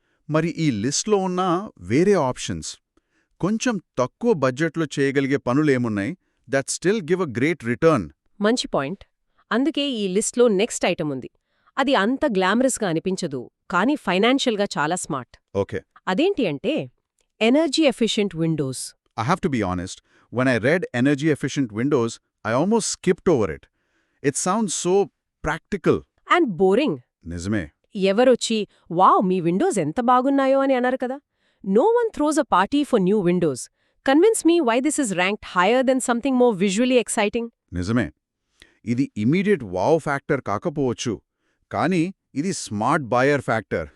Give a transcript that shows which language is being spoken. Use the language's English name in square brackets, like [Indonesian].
[Telugu] మరి ఈ లిస్ట్లో ఉన్న వేరే ఆప్షన్స్ కొంచెం తక్కువ బడ్జెట్లో చేయగలిగే పనులేమున్నాయి [English] That still give a great return? [Telugu] మంచి పాయింట్. అందుకే ఈ లిస్ట్లో నెక్స్ట్ ఐటమ్ ఉంది. అది అంత గ్లామరస్గా అనిపించదు, కానీ ఫైనాన్షియల్గా చాలా స్మార్ట్. ఓకే, అదేంటి అంటే energy efficient Windows. [English] I have to be honest, when I read energy efficient windows, I almost skipped over it. It sounds so practical. And boring. [Telugu] నిజమే. ఎవరొచ్చి వావ్ మీ విండోస్ ఎంత బాగున్నాయో అని అన్నారు కదా. [English] No one throws a party for new windows. Convince me why this is ranked higher then something more visually exciting. [Telugu] నిజమే. ఇది immediate wow factor కాకపోవచ్చు, కానీ ఇది స్మార్ట్ బయర్ ఫ్యాక్టర్.